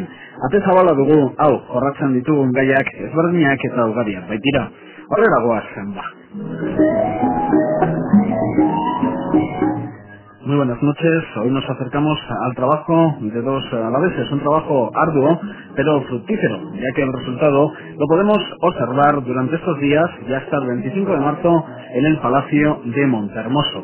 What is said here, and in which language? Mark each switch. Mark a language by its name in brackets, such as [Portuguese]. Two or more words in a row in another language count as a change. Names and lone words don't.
[Basque] Ate zabala dugu, hau, jorratzen ditugun gaiak ezberdinak eta ugariak baitira. Horrela goaz, ba. [Spanish] Muy buenas noches, hoy nos acercamos al trabajo de dos alaveses, un trabajo arduo pero fructífero, ya que el resultado lo podemos observar durante estos días y hasta el 25 de marzo en el Palacio de Montehermoso.